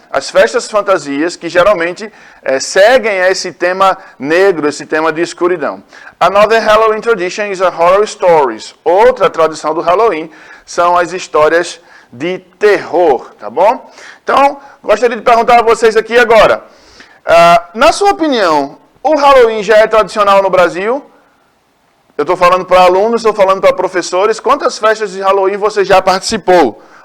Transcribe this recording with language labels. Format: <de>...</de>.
<pt>As festas fantasias que geralmente seguem esse tema negro, esse tema de escuridão.</pt> <en>Another Halloween tradition is a horror stories.</en> <pt>Outra tradição do Halloween são as histórias de terror, tá bom? Então, gostaria de perguntar a vocês aqui agora. Na sua opinião, o Halloween já é tradicional no Brasil? Eu estou falando para alunos, estou falando para professores. Quantas festas de Halloween você já participou?</pt>